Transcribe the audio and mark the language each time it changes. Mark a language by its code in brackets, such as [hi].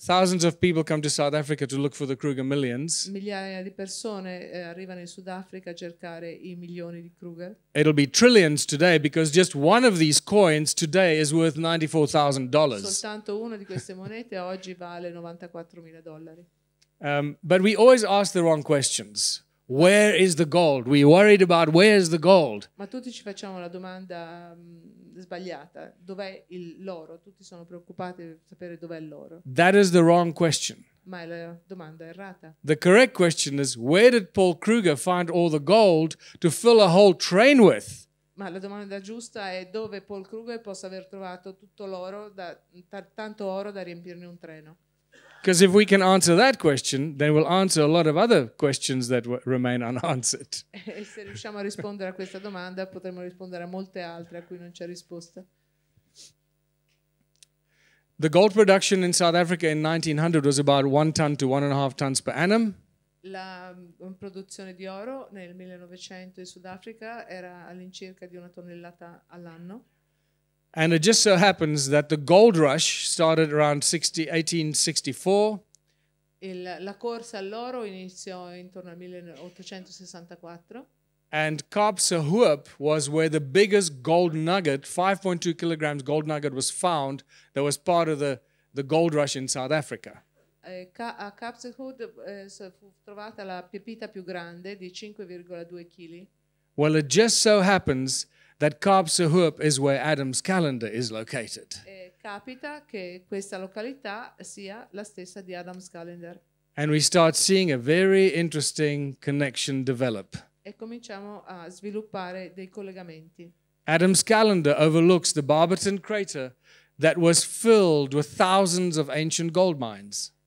[en] Thousands of people come to South Africa to look for the Kruger millions. [it] Migliaia di persone arrivano in Sudafrica a cercare i milioni di Kruger. [en] It'll be trillions today because just one of these coins today is worth $94,000. [it] Soltanto una di queste monete oggi vale $94.000. [en] But we always ask the wrong questions. Where is the gold? We're worried about where's the gold. [it] Ma tutti ci facciamo la domanda sbagliata. Dov'è l'oro? Tutti sono preoccupati di sapere dov'è l'oro. [en] That is the wrong question. [it] Ma è la domanda errata. [en] The correct question is, where did Paul Kruger find all the gold to fill a whole train with? [it] Ma la domanda giusta è dove Paul Kruger possa aver trovato tutto l'oro, tanto oro da riempirne un treno. [en] Because if we can answer that question, then we'll answer a lot of other questions that remain unanswered. [it] E se riusciamo a rispondere a questa domanda, potremo rispondere a molte altre a cui non c'è risposta. [en] The gold production in South Africa in 1900 was about 1 ton to 1.5 tons per annum. [it] La produzione di oro nel 1900 in Sudafrica era all'incirca di 1 tonnellata all'anno. [en] And it just so happens that the gold rush started around 1864. [it] La corsa all'oro iniziò intorno al 1864. [en] And Kaapse-Hoop was where the biggest gold nugget, 5.2 kilograms gold nugget, was found that was part of the gold rush in South Africa. [it] A Kaapse-Hoop fu trovata la pepita più grande di 5,2 kg. [en] Well, it just so happens that Kaapse-Hoop is where Adam's calendar is located. [it] Capita che questa località sia la stessa di Adam's Calendar. [en] And we start seeing a very interesting connection develop. [it] E cominciamo a sviluppare dei collegamenti. [en] Adam's calendar overlooks the Barberton crater that was filled with thousands of ancient gold mines.